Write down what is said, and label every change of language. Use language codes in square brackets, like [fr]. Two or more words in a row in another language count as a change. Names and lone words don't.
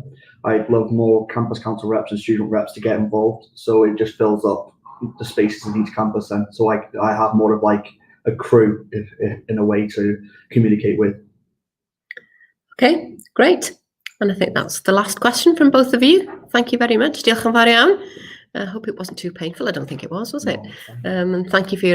[en] I'd love more campus council reps and student reps to get involved, so it just fills up the spaces in each campus, and so I have more of like a crew if in a way to communicate with. Okay, great. And I think that's the last question from both of you. Thank you very much. [cy] Diolch yn fawr iawn. [en] I hope it wasn't too painful. I don't think it was it? And thank you for your